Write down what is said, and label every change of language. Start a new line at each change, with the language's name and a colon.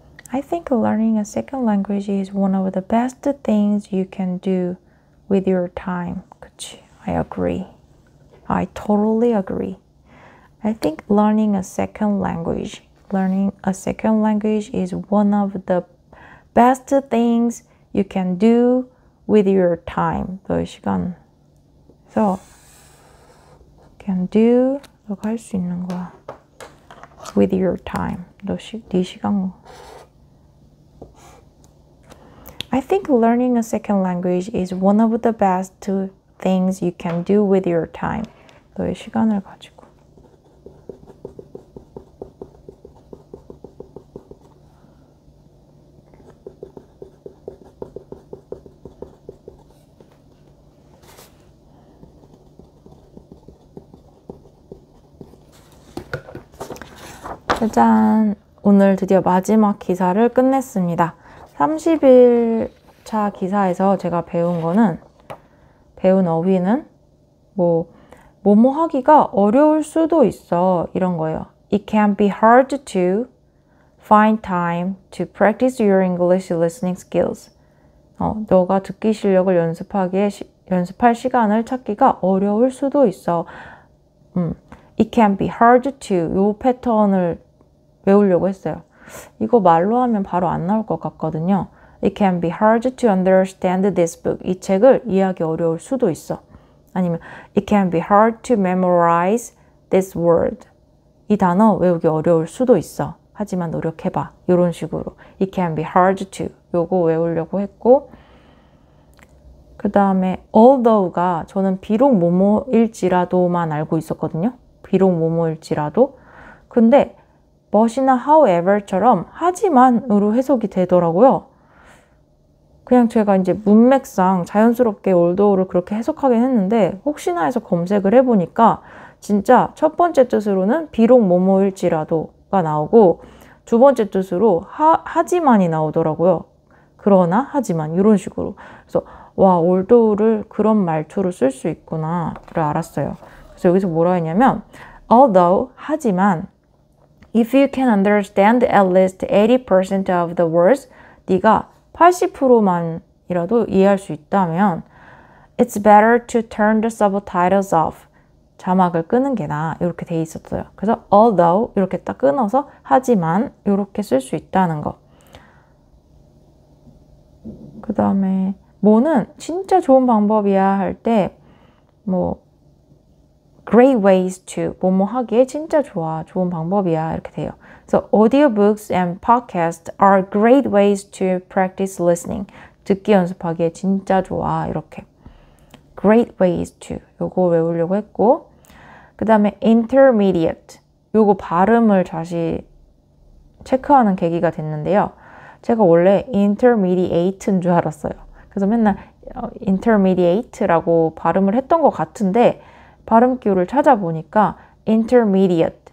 English: I think learning a second language is one of the best things you can do with your time. 그치? I agree. I totally agree. I think learning a second language is one of the best things you can do with your time.
Korean: 너의 시간. 그래서 can do 너가 할 수 있는 거야.
English: with your time. 네 시간. I think learning a second language is one of the best things you can do with your time.
Korean: 너의 시간을 가지고. 짜잔! 오늘 드디어 마지막 기사를 끝냈습니다. 30일차 기사에서 제가 배운 어휘는 뭐뭐 하기가 어려울 수도 있어 이런 거예요.
English: It can be hard to find time to practice your English listening skills.
Korean: 너가 듣기 실력을 연습할 시간을 찾기가 어려울 수도 있어. It can be hard to 요 패턴을 외우려고 했어요. 이거 말로 하면 바로 안 나올 것 같거든요.
English: It can be hard to understand this book.
Korean: 이 책을 이해하기 어려울 수도 있어.
English: 아니면 It can be hard to memorize this word.
Korean: 이 단어 외우기 어려울 수도 있어. 하지만 노력해봐. 이런 식으로 It can be hard to 요거 외우려고 했고 그 다음에 although가 저는 비록 뭐뭐일지라도만 알고 있었거든요. 비록 뭐뭐일지라도 근데 but이나 however처럼 하지만으로 해석이 되더라고요. 그냥 제가 이제 문맥상 자연스럽게 although를 그렇게 해석하긴 했는데 혹시나 해서 검색을 해보니까 진짜 첫 번째 뜻으로는 비록 뭐뭐일지라도가 나오고 두 번째 뜻으로 하지만이 나오더라고요. 그러나 하지만 이런 식으로. 그래서 와 although를 그런 말투로 쓸 수 있구나를 알았어요.
English: 그래서 여기서 뭐라 했냐면 although 하지만 if you can understand at least 80% of the words 네가 80%만이라도 이해할 수 있다면 it's better to turn the subtitles off.
Korean: 자막을 끄는 게 나아. 이렇게 돼 있었어요. 그래서 although 이렇게 딱 끊어서 하지만 이렇게 쓸 수 있다는 거. 그 다음에 뭐는 진짜 좋은 방법이야 할 때 great ways to 뭐뭐 하기에 진짜 좋아. 좋은 방법이야. 이렇게 돼요.
English: 그래서 audiobooks and podcasts are great ways to practice listening.
Korean: 듣기 연습하기에 진짜 좋아.
English: 이렇게. great ways to.
Korean: 요거 외우려고 했고 그 다음에 intermediate. 요거 발음을 다시 체크하는 계기가 됐는데요. 제가 원래 intermediate인 줄 알았어요. 그래서 맨날 intermediate라고 발음을 했던 것 같은데 발음 기호를 찾아보니까 intermediate네요.